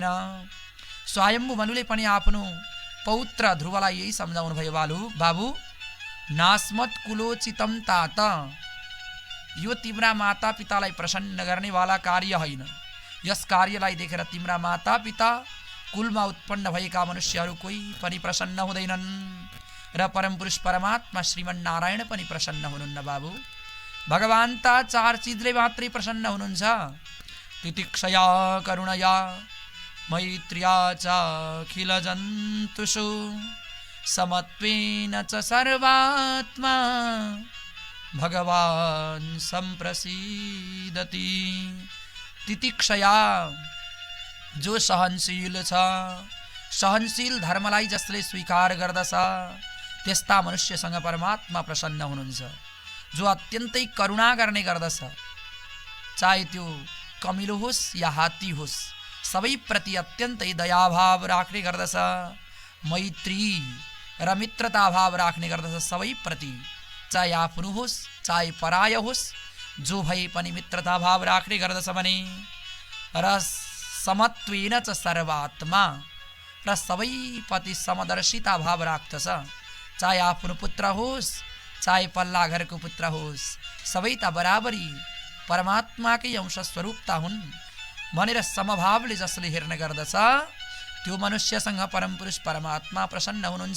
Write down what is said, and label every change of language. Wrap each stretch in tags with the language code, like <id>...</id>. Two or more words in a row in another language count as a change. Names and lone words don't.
<ne>स्वयम्भू मनुले पनि आफ्नो पौत्र ध्रुवलाई यही सम्झाउनु भयो, बाबु</ne> <sa>नास्मत कुलोचितम तात,</sa> <ne>यो तिम्रा माता पितालाई प्रसन्न गर्नेवाला कार्य होइन। यस कार्यलाई देखेर तिम्रा माता पिता, कुलमा उत्पन्न भएका मनुष्यहरू कोही पनि प्रसन्न हुँदैनन् र परमपुरुष परमात्मा श्रीमन् नारायण पनि प्रसन्न हुनुहुन्न। बाबु भगवान त चार चिजले मात्रै प्रसन्न हुनुहुन्छ,</ne> <sa>तितिक्षया करुणया मैत्र्या च अखिल जन्तुषु समत्वेन च सर्वात्मा भगवान सम्प्रसीदति।</sa> <ne>तितिक्षया जो सहनशील छ, सहनशील धर्मलाई जसले स्वीकार गर्दछ त्यस्ता मनुष्यसँग परमात्मा प्रसन्न हुनुहुन्छ। जो अत्यन्तै करुणा गर्ने गर्दछ, चाहे त्यो कमिलो होस् या हात्ती होस्, सबै प्रति अत्यन्तै दयाभाव राख्ने गर्दछ। मैत्री र मित्रता भाव राख्ने गर्दछ सबै प्रति, चाहे आफ्नो होस् चाहे पराय होस्, जो भए पनि मित्रता भाव राख्ने गर्दछ भने।</ne> <sa>र समत्वेन च सर्वात्मा,</sa> <ne>र सबै प्रति समदर्शिता भाव राख्दछ, चाहे आफ्नो पुत्र होस् चाहे पल्ला घरको पुत्र होस्, सबै त बराबरी परमात्माकै अंश स्वरूपता हुन्। भनेर समभावले जसले हेर्ने गर्दछ त्यो मनुष्यसँग परमपुरुष परमात्मा प्रसन्न हुनुहुन्छ।</ne>